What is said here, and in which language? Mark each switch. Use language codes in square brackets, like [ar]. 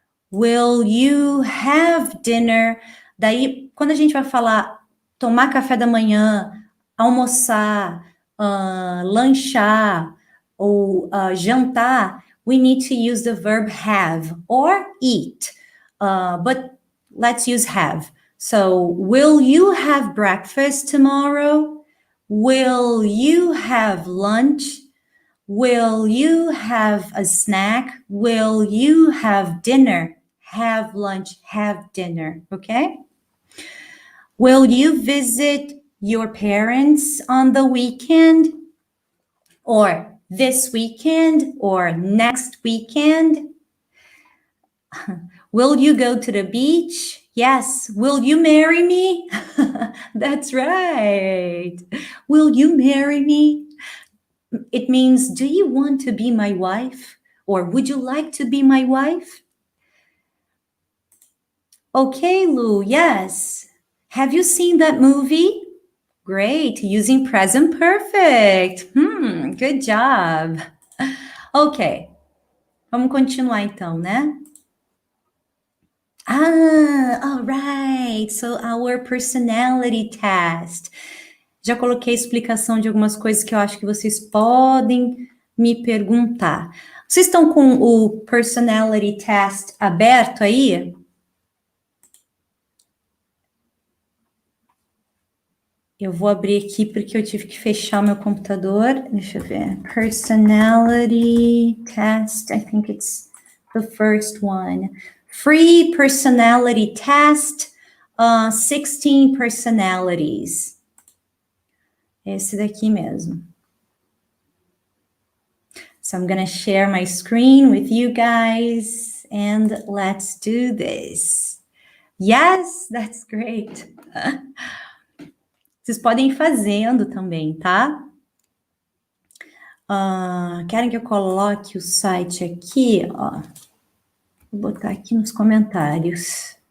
[en] Will you have dinner? [pt] Daí, quando a gente vai falar tomar café da manhã, almoçar, lanchar ou jantar, [en] we need to use the verb have or eat. But let's use have. So, will you have breakfast tomorrow? Will you have lunch? Will you have a snack? Will you have dinner? Have lunch, have dinner, okay? Will you visit your parents on the weekend? Or this weekend? Or next weekend? Will you go to the beach? Yes. Will you marry me? That's right. Will you marry me? It means, do you want to be my wife? Or would you like to be my wife? Okay, Lou, yes. Have you seen that movie? Great, using present perfect. Good job. [pt] Ok, vamos continuar então, né? [en] All right. So our personality test. [pt] Já coloquei a explicação de algumas coisas que eu acho que vocês podem me perguntar. Vocês estão com o personality test aberto aí? Eu vou abrir aqui porque eu tive que fechar o meu computador. Deixa eu ver. Personality test. [en] I think it's the first one. Free personality test. [pt] 16 personalities. Esse daqui mesmo. [en] So I'm going to share my screen with you guys. And let's do this. Yes, that's great. [pt] Vocês podem ir fazendo também, tá? Querem que eu coloque o site aqui? Ó, vou botar aqui nos comentários.